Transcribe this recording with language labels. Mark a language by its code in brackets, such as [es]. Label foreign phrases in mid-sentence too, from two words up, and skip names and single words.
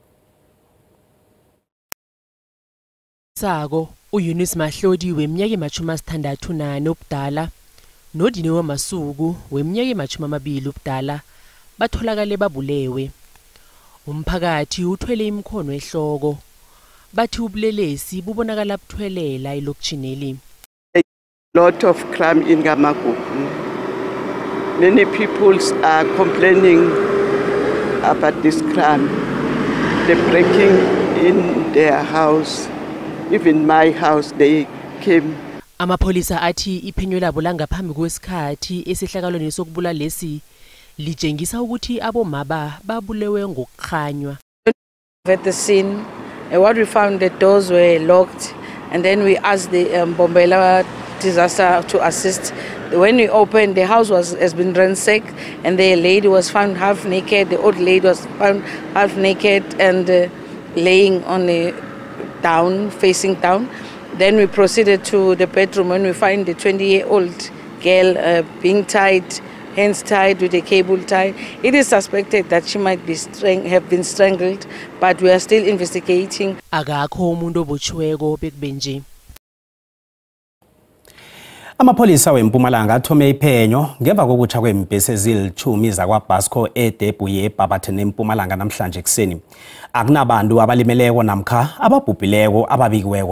[nr] Sako uEunice Mahlodi weminyaka ema-64 ubudala noDineo Masuku weminyaka ema-20 ubudala batholakale babulewe. Umphakathi uthwele imikhono ehloko, bathi ubulelesi bubonakala buthwelela elokutshini. [en] Lot of crime in Gamagugu. Many people are complaining about this crime. They're breaking in their house. Even my house, they came. Amapholisa athi iphenyo labo langaphambi kwesikhathi esihlakalweni sokubulala lesi lijengisa ukuthi abomama babulewe ngokukhanywa. At the scene, what we found, the doors were locked, and then we asked the Mbombela disaster to assist. When we opened, the house has been ransacked, and the lady was found half naked. The old lady was found half naked and laying on the down, facing down. Then we proceeded to the bedroom when we find the 20-year-old girl being tied, hands tied with a cable tie. It is suspected that she might be have been strangled, but we are still investigating. [nr] Akakho umuntu obotshiweko bekube nje. Amapholisa weMpumalanga athome iphenyo ngemva kokutsha kwembhesi ezilithumi zakwaBasco eDebuye eBarberton eMpumalanga namhlanje ekseni. Akunabantu abalimeleko namkha ababhubhileko ababikiweko.